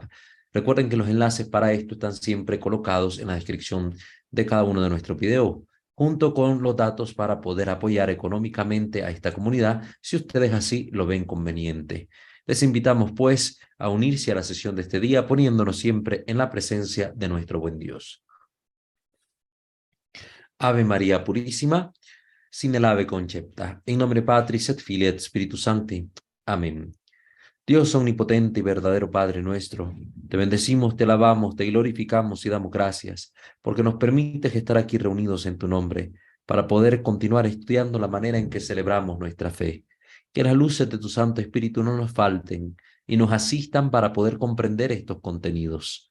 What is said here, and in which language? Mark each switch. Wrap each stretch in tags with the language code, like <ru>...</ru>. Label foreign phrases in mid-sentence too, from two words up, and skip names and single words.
<es>Recuerden que los enlaces para esto están siempre colocados en la descripción de cada uno de nuestros videos, junto con los datos para poder apoyar económicamente a esta comunidad si ustedes así lo ven conveniente. Les invitamos pues a unirse a la sesión de este día poniéndonos siempre en la presencia de nuestro buen Dios. Ave María Purísima, sin el ave concepta,</es> <la>in nomine Patris et Filii et Spiritus Sancti.</la> <es>Amén. Dios omnipotente y verdadero Padre nuestro, te bendecimos, te alabamos, te glorificamos y damos gracias, porque nos permites estar aquí reunidos en tu nombre, para poder continuar estudiando la manera en que celebramos nuestra fe. Que las luces de tu Santo Espíritu no nos falten y nos asistan para poder comprender estos contenidos.</es>